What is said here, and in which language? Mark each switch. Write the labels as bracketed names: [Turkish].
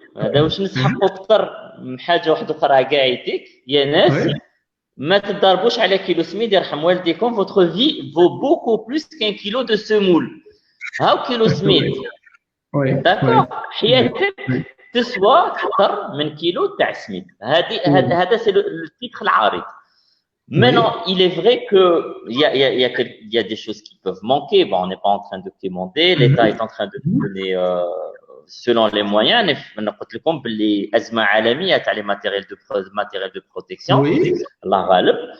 [Arabic] هذا واش نسحقوا اكثر من حاجه واحده اخرى كاع يديك يا ناس ما تضربوش على كيلو سميد يرحم والديكم. [French] votre vie vaut beaucoup plus qu'un kilo de semoule. [Arabic] هاو كيلو سميد داكور حياتك تسوى اكثر من كيلو تاع سميد. هذا [French] سي التيتر [Arabic] العارض. [French] Maintenant, il est vrai qu'il y a des choses qui peuvent manquer. Bon, on n'est pas en train de demander. L'État est en train de donner, selon les moyens, les [Arabic] أزمة عالمية تاع [French] les matériels de protection. [Arabic] Allah ghalib.